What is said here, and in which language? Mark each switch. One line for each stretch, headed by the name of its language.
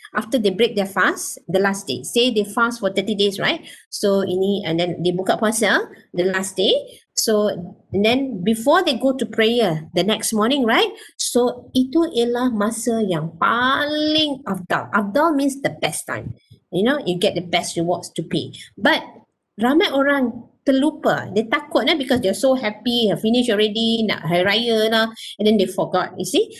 English: After they break their fast, the last day. Say they fast for 30 days, right? So ini, and then they
Malay: buka puasa,
English: the last day. So and then before they go to prayer the next morning, right? So
Malay: itu ialah masa yang paling afdal.
English: Afdal means the best time. You know, you get the best rewards to pay. But
Malay: ramai orang terlupa. Dia takut
English: because they're so happy, have finished already,
Malay: nak hari raya lah,
English: and then they forgot, you see.